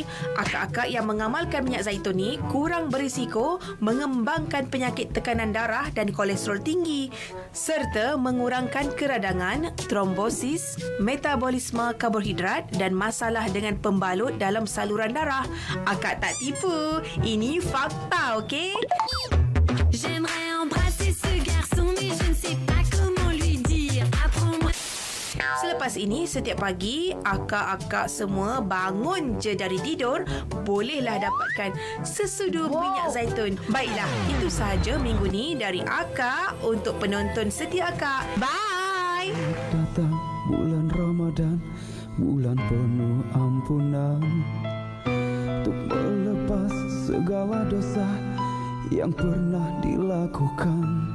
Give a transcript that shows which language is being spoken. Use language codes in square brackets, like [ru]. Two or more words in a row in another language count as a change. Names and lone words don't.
[ms] Akak-akak yang mengamalkan minyak zaitun ni kurang berisiko mengembangkan penyakit tekanan darah dan kolesterol tinggi serta mengurangkan keradangan, trombosis, metabolisme karbohidrat dan masalah dengan pembalut dalam saluran darah. Akak tak tipu. Ini fakta, okey? [fr] J'aimerais embrasser ce garçon, mais je ne sais pas comment lui dire. Apprends-moi. [ms] Selepas ini, setiap pagi, akak-akak semua bangun je dari tidur, bolehlah dapatkan sesudu minyak zaitun. Baiklah, itu sahaja minggu ni dari akak untuk penonton setia akak. [en] Bye! [id] Datang bulan Ramadan, bulan penuh ampunan, untuk melepas segala dosa yang pernah dilakukan.